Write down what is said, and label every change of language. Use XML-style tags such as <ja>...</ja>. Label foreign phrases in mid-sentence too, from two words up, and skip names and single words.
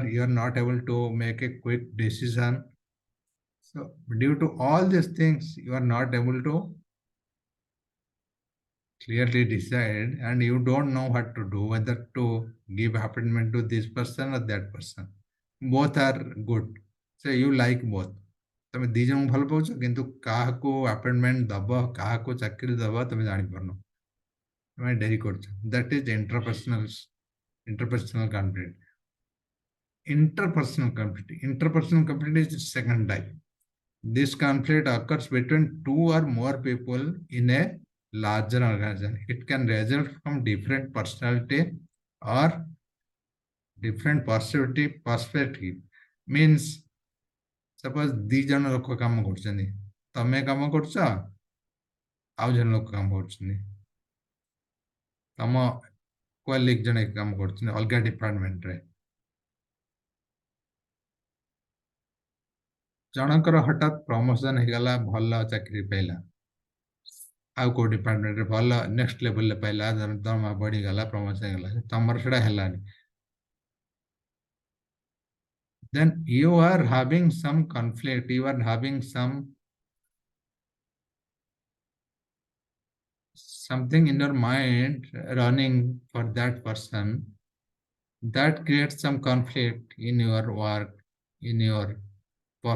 <en>You are not able to make a quick decision. So due to all these things, you are not able to clearly decide, and you don't know what to do, whether to give appointment to this person or that person. Both are good. So you like both.</en> <or>ତମେ ଦି ଜଣଙ୍କୁ ଭଲ ପାଉଛ, କିନ୍ତୁ କାହାକୁ ଆପଏଣ୍ଟମେଣ୍ଟ ଦବ, କାହାକୁ ଚାକିରି ଦବ ତମେ ଜାଣିପାରୁନ, ତମେ ଡେରି କରୁଛ.</or> <en>That is interpersonal conflict. Interpersonal conflict is the second type. This conflict occurs between two or more people in a larger organization. It can result from different personality or different perspective. Means suppose</en> <or>ଦି ଜଣ ଲୋକ କାମ କରୁଛନ୍ତି, ତମେ କାମ କରୁଛ, ଆଉ ଜଣ ଲୋକ କାମ କରୁଛନ୍ତି, ତମ କଲିଗ ଜଣେ କାମ କରୁଛନ୍ତି ଅଲଗା ଡିପାର୍ଟମେଣ୍ଟରେ. ଜଣଙ୍କର ହଠାତ୍ ପ୍ରମୋସନ ହେଇଗଲା, ଭଲ ଚାକିରି ପାଇଲା, ଆଉ କୋଉ ଡିପାର୍ଟମେଣ୍ଟରେ ଭଲ</or> <en>next levelରେ</en> <or>ପାଇଲା, ଦରମା ବଢିଗଲା, ପ୍ରମୋସନ ହେଇଗଲା, ତମର ସେଟା ହେଲାନି.</or> <en>Then you are having some conflict, you are having something in your mind running for that person, that creates some conflict in your work, in your performance.</en>